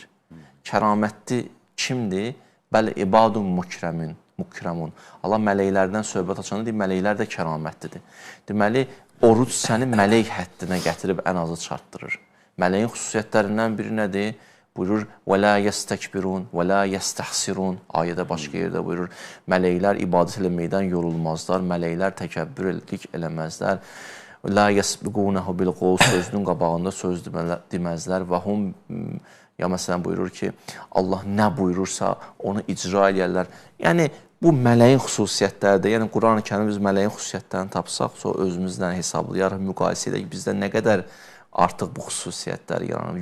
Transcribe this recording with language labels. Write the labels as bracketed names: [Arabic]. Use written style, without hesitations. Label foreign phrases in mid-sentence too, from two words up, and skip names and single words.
[Azerbaijani] Kəramətli kimdir? Bəli, [Arabic] عباد مكرمون. [Azerbaijani] Allah mələklərdən söhbət açanda deyir, mələklər də kəramətlidir. Deməli, oruc səni mələk həddinə gətirib ən azı çartdırır. Mələyin xüsusiyyətlərindən biri nədir? Buyurur, [Arabic] وَلَا يَسْتَكْبِرُونَ وَلَا يَسْتَحْسِرُونَ [Azerbaijani] ayədə başqa yerdə buyurur, mələklər ibadət eləməkdən yorulmazlar, mələklər təkəbbür eləməzlər, [Arabic] لَا يَسْبِقُونَهُ بِالْقَوْلِ [Azerbaijani] sözünün qabağında söz deməzlər və hum, ya məsələn buyurur ki, Allah nə buyurursa onu icra eləyərlər. Yəni, bu mələyin xüsusiyyətləridir. Yəni, Quran-ı Kərim biz mələyin xüsusiyyətlərini tapsaq, sonra özümüzdən hesablayarıq, müqayisə edək, bizdə nə qədər artıq bu xüsusiyyətlər yaranır.